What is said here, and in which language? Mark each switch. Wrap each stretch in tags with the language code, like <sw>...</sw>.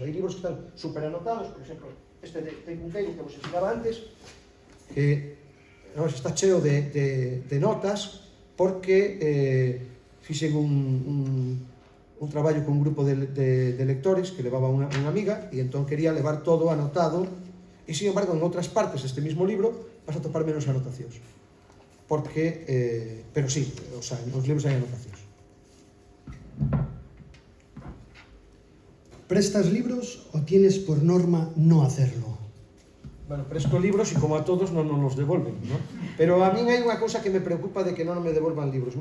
<gl>Hai libros que están super anotados, por exemplo, este de Cunqueiro que vos ensinaba antes, que está cheo de notas porque fixen un traballo con un grupo de lectores que levaba unha amiga e entón quería levar todo anotado e,</gl> <es>sin embargo,</es> <gl>en outras partes deste mismo libro vas a topar menos anotacións porque, pero sí, o sea, nos libros hai anotacións.</gl> <es>¿Prestas libros o tienes por norma no hacerlo?</es> <gl>Bueno, presto libros e como a todos non nos los devolven, ¿no? Pero a min hai unha cousa que me preocupa de que non me devolvan libros.</gl>